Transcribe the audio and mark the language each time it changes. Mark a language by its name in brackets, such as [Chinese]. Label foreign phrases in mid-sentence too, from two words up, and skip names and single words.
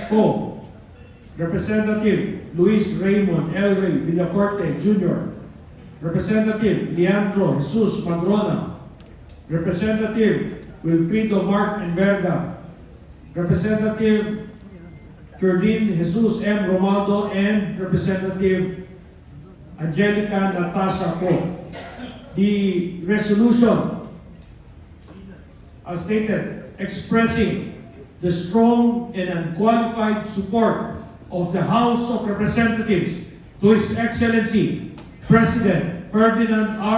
[English] Co, Representative Luis Raymond L. Ray Villacorte Jr., Representative Leandro Jesus Madrona, Representative Wilfrido Mark Enverga, Representative Ferdin Jesus M. Romaldo, and Representative Angelica Natasha Co. The resolution, as stated, expressing the strong and unqualified support of the House of Representatives to His Excellency President Ferdinand R.